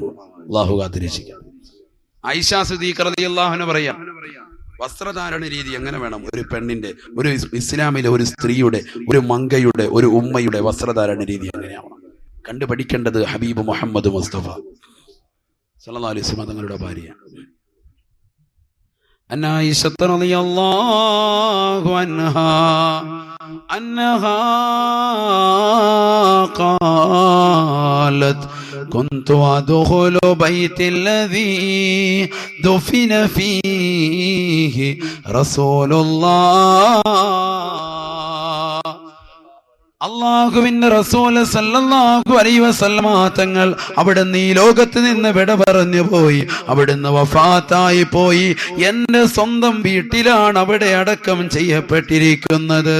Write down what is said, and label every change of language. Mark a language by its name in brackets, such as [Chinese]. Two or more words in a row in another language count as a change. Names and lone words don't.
[Malayalam] അള്ളാഹു കാത്തിരക്ഷിക്കട്ടെ. ആയിഷ സിദ്ദീഖ [Arabic] رضي الله عنها [Malayalam] പറയാം, വസ്ത്രധാരണ രീതി എങ്ങനെ വേണം ഒരു പെണ്ണിന്റെ, ഒരു ഇസ്ലാമിലെ ഒരു സ്ത്രീയുടെ, ഒരു മങ്കയുടെ, ഒരു ഉമ്മയുടെ വസ്ത്രധാരണ രീതി എങ്ങനെയാവണം കണ്ടുപഠിക്കേണ്ടത് ഹബീബ് മുഹമ്മദ് മുസ്തഫ [Arabic] صلى الله عليه وسلم [Malayalam] തങ്ങളുടെ ഭാര്യ [Arabic] عائشة رضي الله عنها أنها قالت كنت أدخل بيت الذي دفن فيه رسول الله. [Malayalam] അള്ളാഹുവിന്റെ റസൂൽ [Arabic] صلى الله عليه وسلم [Malayalam] തങ്ങൾ അവിടുന്ന് ഈ ലോകത്ത് നിന്ന് വിട പറഞ്ഞു പോയി, അവിടുന്ന് വഫാത്തായി പോയി. എന്റെ സ്വന്തം വീട്ടിലാണ് അവിടെ അടക്കം ചെയ്യപ്പെട്ടിരിക്കുന്നത്.